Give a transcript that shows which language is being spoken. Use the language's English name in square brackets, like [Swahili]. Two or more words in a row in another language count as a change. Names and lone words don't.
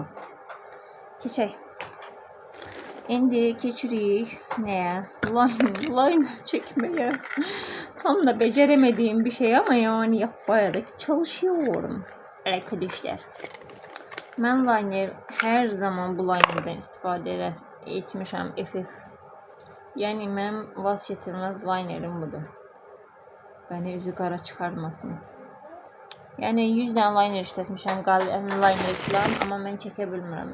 [Azerbaijani] Keçək. İndi keçirik nəyə? Liner çəkməyə. [Turkish] Tam da beceremediğim bir şey ama yani yapmaya da çalışıyorum arkadaşlar. [Azerbaijani] Mən liner hər zaman bu linerdən istifadə etmişəm, FF. Yəni mənim vazgeçilməz linerim budur. Beni üzü qara çıxarmasın. Yəni 100 dənə liner işlətmişəm, liner falan, amma mən çəkə bilmirəm.